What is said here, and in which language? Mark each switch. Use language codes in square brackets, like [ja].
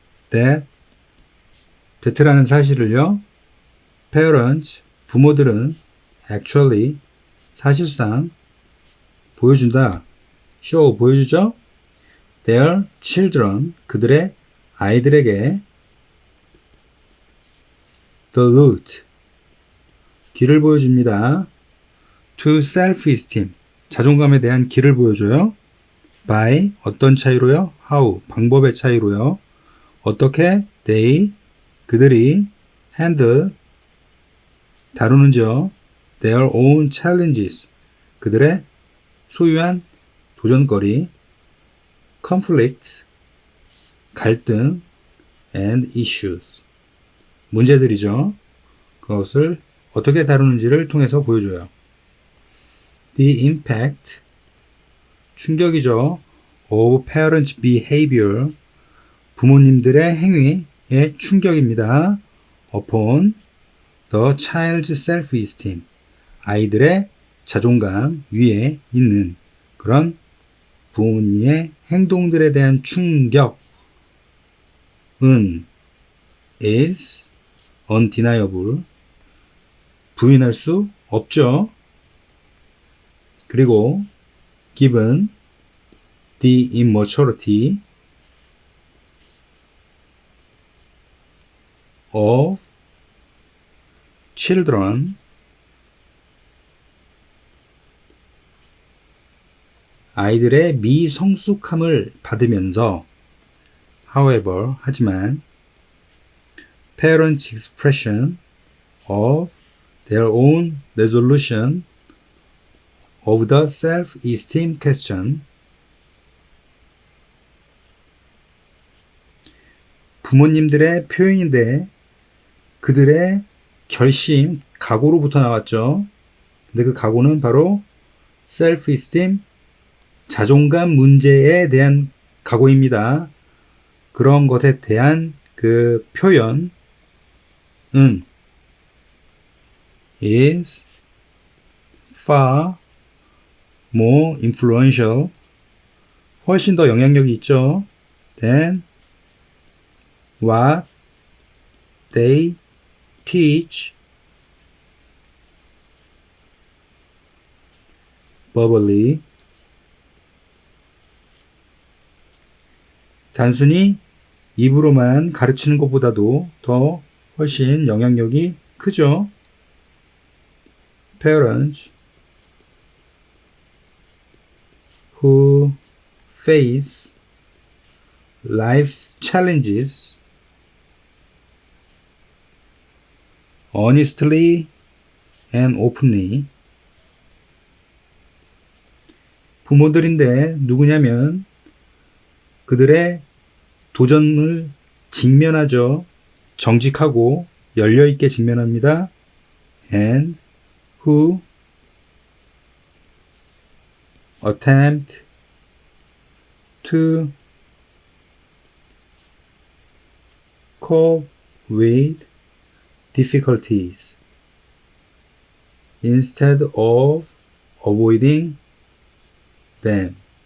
[ko] that라는 사실을요. [en] parents [ko] 부모들은 [en] actually [ko] 사실상 보여준다. [en] show [ko] 보여주죠. [en] their children [ko] 그들의 아이들에게 [en] the route [ko] 길을 보여줍니다. [en] to self-esteem [ko] 자존감에 대한 길을 보여줘요. [en] by [ko] 어떤 차이로요? [en] how [ko] 방법의 차이로요. 어떻게 [en] they [ko] 그들이 [en] handle [ko] 다루는지요. [en] their own challenges [ko] 그들의 소유한 도전거리 [en] conflict [ko] 갈등 [en] and issues [ko] 문제들이죠. 그것을 어떻게 다루는지를 통해서 보여줘요. [en] The impact [ko] 충격이죠. [en] of parents' behavior [ko] 부모님들의 행위의 충격입니다. [en] upon the child's self-esteem [ko] 아이들의 자존감 위에 있는 그런 부모님의 행동들에 대한 충격은 [en] is undeniable [ko] 부인할 수 없죠. 그리고 [en] given the immaturity of children [ko] 아이들의 미성숙함을 받으면서 [en] however 하지만 parents expression of their own resolution of the self-esteem question [ko] 부모님들의 표현인데 그들의 결심, 각오로부터 나왔죠. 근데 그 각오는 바로 self-esteem, 자존감 문제에 대한 각오입니다. 그런 것에 대한 그 표현은 [en] is far more influential [ko] 훨씬 더 영향력이 있죠. [en] than what they teach verbally [ko] 단순히 입으로만 가르치는 것보다도 더 훨씬 영향력이 크죠. [en] Parents who face life's challenges honestly and openly [ko] 부모들인데 누구냐면 그들의 도전을 직면하죠. 정직하고 열려있게 직면합니다. [en] and who attempt to cope with difficulties instead of avoiding them.